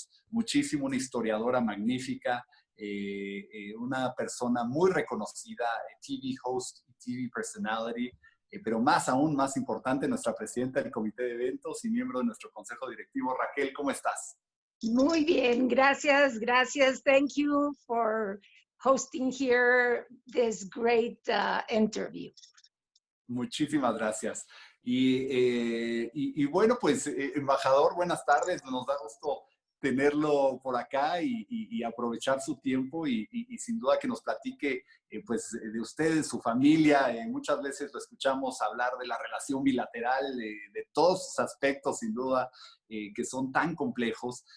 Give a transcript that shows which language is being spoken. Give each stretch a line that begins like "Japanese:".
Spanish: muchísimo, una historiadora magnífica, una persona muy reconocida,
English: TV host
Spanish: y
English: TV personality,
Spanish: pero aún más importante, nuestra presidenta del comité de eventos y miembro de nuestro consejo directivo. Raquel, ¿cómo estás? Muy bien, gracias.
English: Thank you for hosting here this great interview.
Spanish: Muchísimas gracias. Y bueno, pues, embajador, buenas tardes. Nos da gusto tenerlo por acá y aprovechar su tiempo y sin duda que nos platique pues de ustedes, su familia. Muchas veces lo escuchamos hablar de la relación bilateral, de todos sus aspectos, sin duda, que son tan complejos.